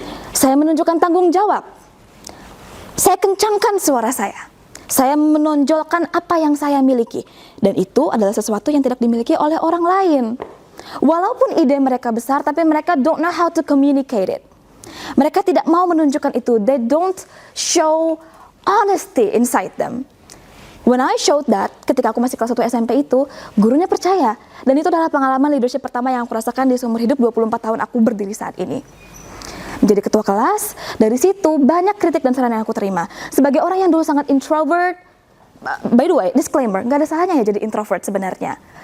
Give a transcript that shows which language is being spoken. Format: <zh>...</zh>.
<id>Saya menunjukkan tanggung jawab. Saya kencangkan suara saya. Saya menonjolkan apa yang saya miliki. Dan itu adalah sesuatu yang tidak dimiliki oleh orang lain. Walaupun ide mereka besar, tapi mereka</id> <en>don't know how to communicate it.</en> <id>Mereka tidak mau menunjukkan itu.</id> <en>They don't show honesty inside them. When I showed that,</en> <id>ketika aku masih kelas 1 SMP itu, gurunya percaya. Dan itu adalah pengalaman leadership pertama yang aku rasakan di seumur hidup 24 tahun aku berdiri saat ini. Menjadi ketua kelas, dari situ banyak kritik dan saran yang aku terima. Sebagai orang yang dulu sangat introvert,</id> <en>by the way, disclaimer,</en> <id>gak ada salahnya ya jadi introvert sebenarnya.</id>